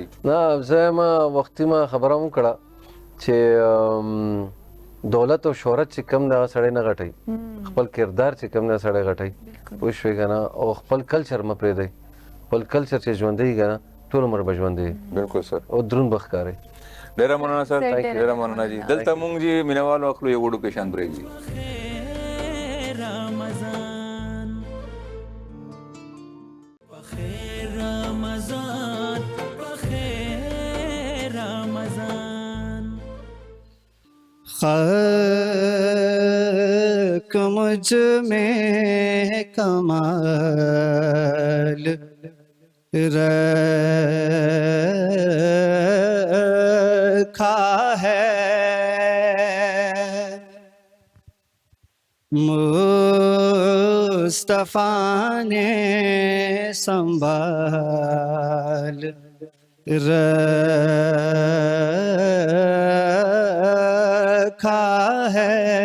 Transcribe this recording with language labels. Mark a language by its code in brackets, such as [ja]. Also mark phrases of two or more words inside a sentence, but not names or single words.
[ps] نه زه ما وختي ما خبره هم کړه چې دولت او شهرت چې کم نه سړی نه غټي، خپل کردار چې کم نه سړی غټي پوه شوې کنه، او خپل کلچر م پرېږدئ، خپل کلچر چې ژوندی کنه ټول عمر به ژوندی. بالکل سر. او دروند به ښکارئ. ډیره مننه سر، ډیره مننه جی. دلته مونږ جی مینوالو اخلو یو وړو پیشان بریک جی. رمضان بخیر رمضان بخیر رمضان [ur] خاک مجھ میں کمال رکھا ہے مصطفیٰ نے سنبھال رکھا ہے.